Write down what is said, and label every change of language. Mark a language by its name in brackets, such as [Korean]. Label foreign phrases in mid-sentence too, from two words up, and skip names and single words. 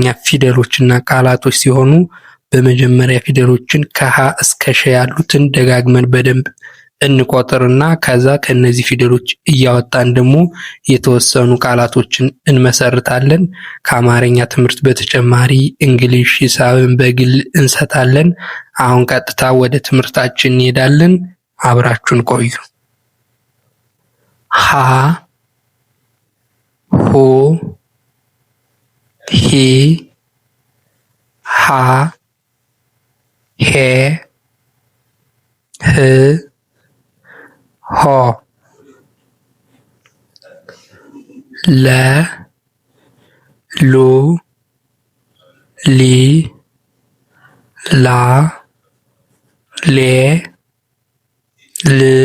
[Amharic] ፊደሎችና ቃላቶች ሲሆኑ በመጀመሪያ ፊደሎችን ከሀ እስከ ሸ ያሉትን ደጋግመን በደንብ እንቆጥርና ከዛ ከነዚህ ፊደሎች እያወጣን ደግሞ የተወሰኑ ቃላቶችን እንመሰርታለን። ከአማርኛ ትምህርት በተጨማሪ እንግሊሽ፣ ሂሳብን በግል እንሰጣለን። አሁን ቀጥታ ወደ ትምህርታችን እንሄዳለን። አብራችሁን ቆዩ። ሀ ሁ ሂ ሃ ሄ ህ ሆ ለ ሉ ሊ ላ ሌ ል